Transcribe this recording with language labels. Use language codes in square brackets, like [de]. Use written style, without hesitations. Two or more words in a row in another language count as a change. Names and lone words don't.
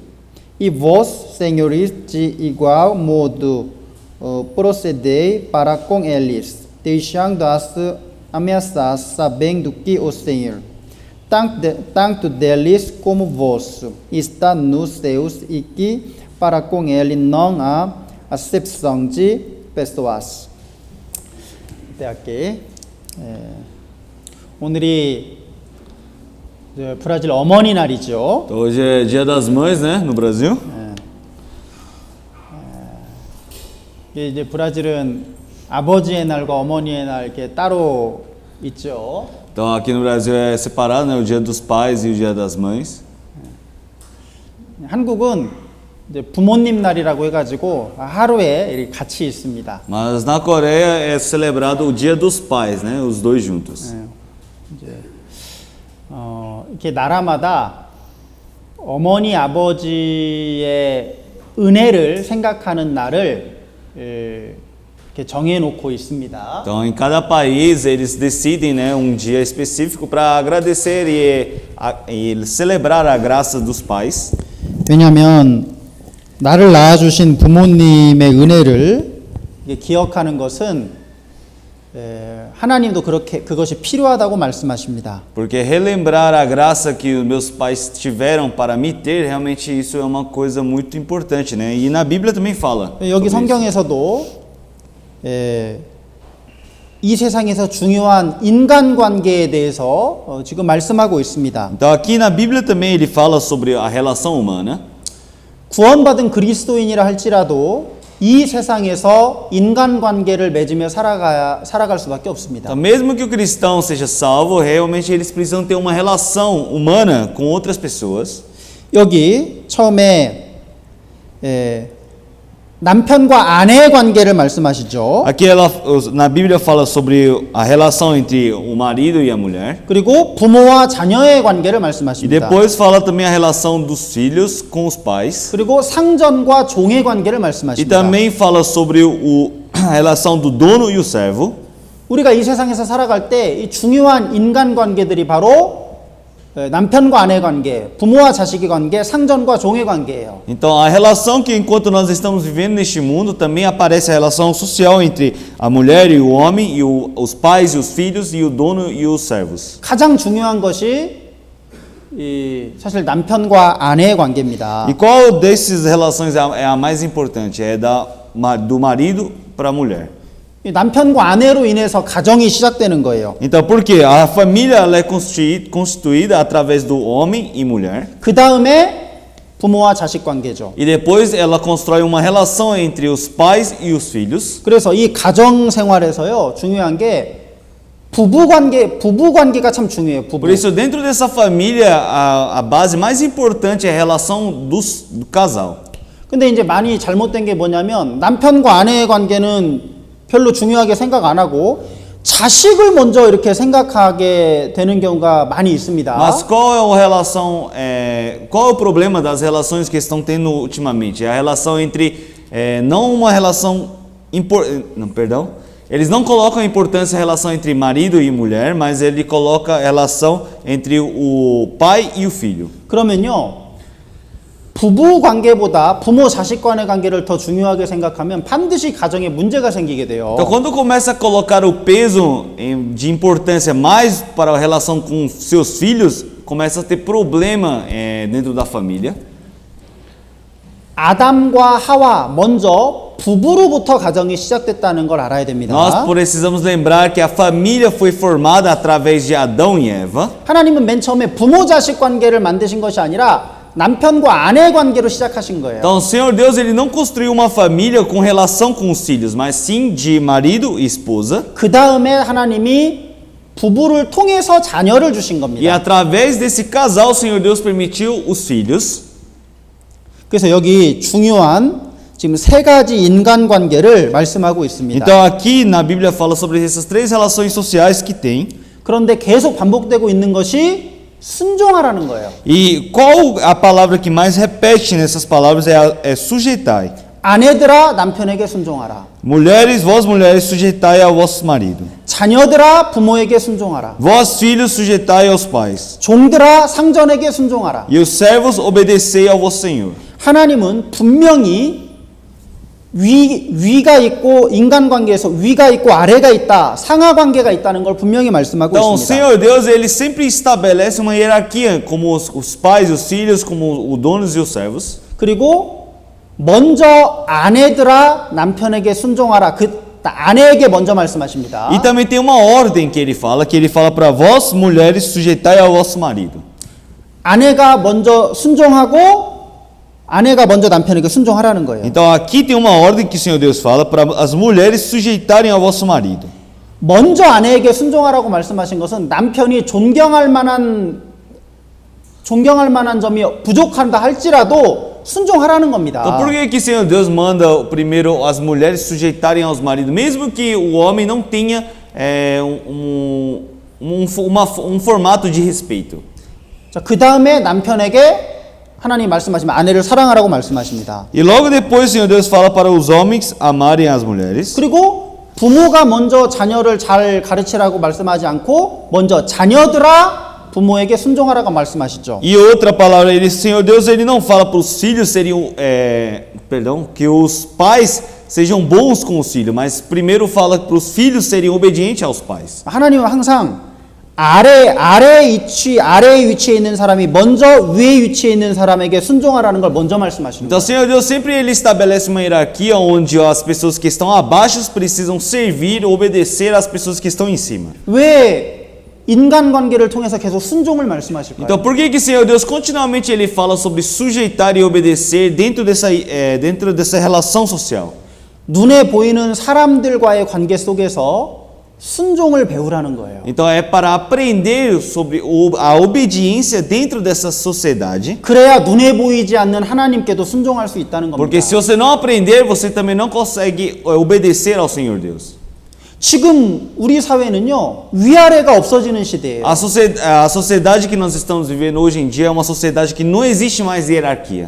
[pt] E vós, senhores, de igual modo procedei para com eles, deixando as ameaças, sabendo que o Senhor, tanto deles como vosso, está nos céus e que para com ele não há acepção de pessoas. Até aqui. [ko] 오늘이 브라질 어머니 날이죠. [pt] Então, hoje é Dia das Mães, né, no Brasil. [ko] 이제 브라질은 아버지의 날과 어머니의 날 이렇게 따로 있죠. [pt] Então, aqui no Brasil é separado, né, o Dia dos Pais e o Dia das Mães. [ko] 한국은 이제 부모님 날이라고 해가지고 하루에 이렇게 같이 있습니다. [pt] Mas na Coreia é celebrado o Dia dos Pais, né, os dois juntos. [ko] 이렇게 나라마다 어머니 아버지의 은혜를 생각하는 날을 이렇게 정해놓고 있습니다. [pt] Então, em cada país eles decidem, né, um dia específico para agradecer e celebrar a graça dos pais. [ko] 왜냐하면 나를 낳아주신 부모님의 은혜를 기억하는 것은 하나님도 그것이 필요하다고 말씀하십니다. [pt] Porque relembrar a graça que os meus pais tiveram para me ter, realmente isso é uma coisa muito importante, né? E na Bíblia também fala. [ko] 여기 성경에서도 이 세상에서 중요한 인간관계에 대해서 지금 말씀하고 있습니다. [pt] Então aqui na Bíblia também ele fala sobre a relação humana. [ko] 구원받은 그리스도인이라 할지라도 이 세상에서 인간관계를 맺으며 살아갈 수밖에 없습니다. [pt] Então, mesmo que o cristão seja salvo, realmente eles precisam ter uma relação humana com outras pessoas. [ko] 여기 처음에 남편과 아내의 관계를 말씀하시죠. [pt] Aqui na Bíblia fala sobre a relação entre o marido e a mulher. [ko] 그리고 부모와 자녀의 관계를 [pt] E [ko] 말씀하십니다. [pt] depois fala também a relação dos filhos com os pais. [ko] 그리고 상전과 종의 관계를 [pt] E [ko] 말씀하십니다. [pt] também fala sobre a relação do dono e o servo. [ko] 우리가 이 세상에서 살아갈 때 이 중요한 인간관계들이 바로 남편과 아내 관계, 부모와 자식의 관계, 상전과 종의 관계예요. [pt] Então, a relação que enquanto nós estamos vivendo neste mundo, também aparece a relação social entre a mulher e o homem, e os pais e os filhos, e o dono e os servos. [ko] 가장 중요한 것이 사실 남편과 아내의 관계입니다. [pt] E qual dessas relações é a mais importante? É do marido para a mulher. [ko] 이 남편과 아내로 인해서 가정이 시작되는 거예요. [pt] Então, por quê? A família ela é constituída através do homem e mulher. [ko] 그 다음에 부모와 자식 관계죠. [pt] E depois ela constrói uma relação entre os pais e os filhos. [ko] 그래서 이 가정 생활에서요 중요한 게 부부 관계가 참 중요해요. 부부. [pt] Por isso, dentro dessa família, a base mais importante é a relação do casal. [ko] 근데 이제 많이 잘못된 게 뭐냐면 남편과 아내의 관계는 별로 중요하게 생각 안 하고 자식을 먼저 이렇게 생각하게 되는 경우가 많이 있습니다. [pt] Mas qual é o problema das relações que estão tendo ultimamente? É a relação entre não uma relação eles não colocam a importância da relação entre marido e mulher, mas ele coloca a relação entre o pai e o filho. [ko] 그러면요. 부부 관계보다 부모 자식 간의 관계를 더 중요하게 생각하면 반드시 가정에 문제가 생기게 돼요. [pt] Então, quando começa a colocar o peso de importância mais para a relação com seus filhos, começa a ter problema dentro da família. [ko] 아담과 하와 먼저 부부로부터 가정이 시작됐다는 걸 알아야 됩니다. [pt] Nós precisamos lembrar que a família foi formada através de Adão e Eva. [ko] 하나님은 맨 처음에 부모 자식 관계를 만드신 것이 아니라 남편과 아내 관계로 시작하신 거예요. [pt] Então, o Senhor Deus ele não construiu uma família com relação com os filhos, mas sim de marido e esposa. [ko] 그 다음에 하나님이 부부를 통해서 자녀를 주신 [pt] E [ko] 겁니다. [pt] através desse casal, o Senhor Deus permitiu os filhos. [ko] 그래서 여기 중요한 지금 세 가지 인간관계를 말씀하고 있습니다. [pt] Então, aqui na Bíblia fala sobre essas três relações sociais que tem. [ko] 그런데 계속 반복되고 있는 것이 순종하라는 거예요. [pt] E qual a palavra que mais repete nessas palavras é sujeitai. [ko] 아내들아 남편에게 순종하라. [pt] Mulheres, vós mulheres, sujeitai ao vosso marido. [ko] 자녀들아 부모에게 순종하라. [pt] Vós filhos, sujeitai aos pais. [ko] 종들아 상전에게 순종하라. [pt] E os servos, obedecei ao vosso Senhor. [ko] 하나님은 분명히 위가 있고 인간관계에서 위가 있고 아래가 있다, 상하관계가 있다는 걸 분명히 말씀하고 [pt] Então, o [ko] 있습니다. [pt] Senhor Deus, ele sempre estabelece uma hierarquia, como os pais, os filhos, como os donos e os servos. [ko] 그리고 먼저 아내들아 남편에게 순종하라. 아내에게 먼저 말씀하십니다. [pt] E também tem uma ordem que ele fala para vós, mulheres, sujeitai ao vosso marido. [ko] 아내가 먼저 순종하고 아내가 먼저 남편에게 순종하라는 거예요. [pt] Então, aqui tem uma ordem que o Senhor Deus fala para as mulheres sujeitarem ao vosso marido. [ko] 먼저 아내에게 순종하라고 말씀하신 것은 남편이 존경할 만한 점이 부족한다 할지라도 순종하라는 겁니다. [pt] Então, por que o Senhor Deus manda primeiro as mulheres sujeitarem aos maridos, mesmo que o homem não tenha um formato de respeito? [ko] 자, 그 다음에 남편에게 하나님 말씀하시면 아내를 사랑하라고 말씀하십니다. [pt] E logo depois o Senhor Deus fala para os homens amarem as mulheres. [ko] 그리고 부모가 먼저 자녀를 잘 가르치라고 말씀하지 않고 먼저 자녀들아 부모에게 순종하라고 말씀하시죠. [pt] E outra palavra, o Senhor Deus ele não fala para os filhos que os pais sejam bons com os filhos, mas primeiro fala para os filhos serem obedientes aos pais. [ko] 하나님은 항상 아래에 위치해 있는 사람이 먼저 위에 위치해 있는 사람에게 순종하라는 걸 먼저 말씀하시는 [pt] Então, o [ko] 거예요. [pt] Senhor Deus sempre ele estabelece uma hierarquia onde as pessoas que estão abaixo precisam servir, obedecer às pessoas que estão em cima. [ko] 왜 인간관계를 통해서 계속 순종을 말씀하실까요? [pt] Então, por que o Senhor Deus continuamente ele fala sobre sujeitar e obedecer dentro dessa relação social? [ko] 눈에 보이는 사람들과의 관계 속에서 순종을 배우라는 거예요. [pt] Então, é para aprender sobre a obediência dentro dessa sociedade. [ko] 그래야 눈에 보이지 않는 하나님께도 순종할 수 있다는 겁니다. [pt] Porque se você não aprender, você também não consegue obedecer ao Senhor Deus. [ko] 지금 우리 사회는요, 위아래가 없어지는 시대예요. [pt] A sociedade que nós estamos vivendo hoje em dia é uma sociedade que não existe mais hierarquia.